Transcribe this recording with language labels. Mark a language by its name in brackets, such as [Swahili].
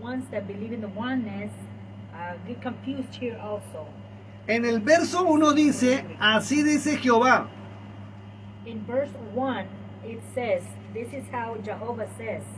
[English] that believe in the oneness get confused here also. [Spanish] En el verso 1 dice, así dice Jehová. [English] In verse 1, it says, this is how Jehovah says,